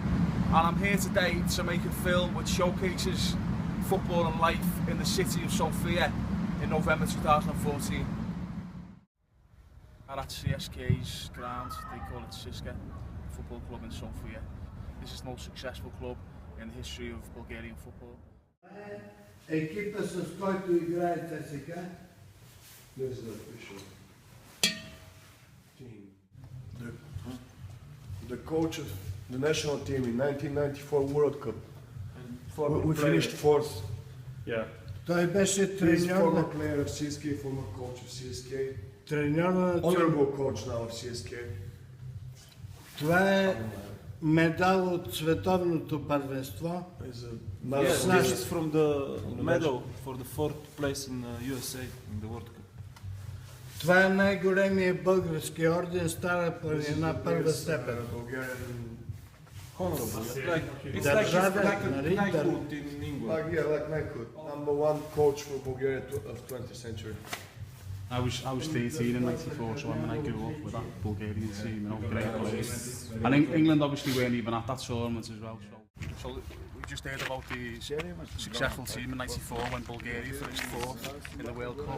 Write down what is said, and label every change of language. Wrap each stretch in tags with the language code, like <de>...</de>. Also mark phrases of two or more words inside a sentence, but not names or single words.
<en>And I'm here today to make a film which showcases football and life in the city of Sofia in November 2014. At CSK's ground, they call it Siska Football Club in Sofia. This is the most successful club in the history of Bulgarian football.</en> <bg>Екипа, с който играете сега?</bg> <en>The coach of the national team in 1994 World Cup. We finished fourth. Yeah.</en> <bg>Той беше</bg> <en>He's</en> <bg>треньор</bg> <en>former</en> <bg>на...</bg> <en>player of CSK, former coach of CSK.</en> <bg>Треньор на...</bg> <en>Honorable coach now of CSK.</en> <bg>Това е медал от световното първенство.</bg> <en>Yes, this is from the medal for the 4th place in USA in the World Cup.</en> <bg>Това е най-големият български орден, Стара планина, първа степен.</bg> <en>Honorable. It's</en> <bg>Държавен,</bg> <en>like</en> <bg>нали?</bg> <en>knighthood in England. Like knighthood. Number one coach for Bulgaria of 20th century. I was 13 in '94, so when I grew up with that Bulgarian team, you know, great players. And England obviously weren't even at that tournament as well. So we just heard about the successful team in '94 when Bulgaria finished fourth in the World Cup.</en>